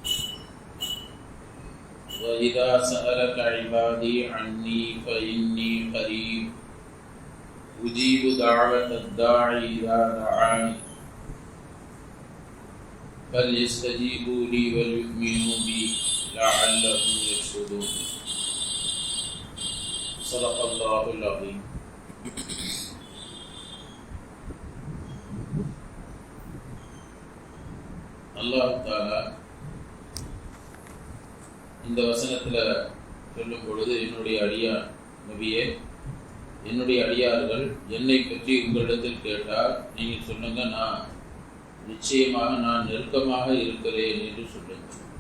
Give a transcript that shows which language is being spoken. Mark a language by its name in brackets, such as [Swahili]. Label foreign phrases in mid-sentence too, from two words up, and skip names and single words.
[Arabic] وإذا سألك عبادي عني فإني قريب أجيب دعوة الداعي إذا دعاني فليستجيبوا لي وليؤمنوا بي لعلهم يرشدون صدق الله العظيم. [Tamil] அல்லாஹ் தஆலா இந்த வசனத்தில் சொல்லும் பொழுது, என்னுடைய அடியார் நபியே, என்னுடைய அடியார்கள் என்னை பற்றி உங்களிடத்தில் கேட்டால் நீங்கள் சொல்லுங்க, நான் நிச்சயமாக நான் நெருக்கமாக இருக்கிறேன் என்று சொல்லுங்கள்.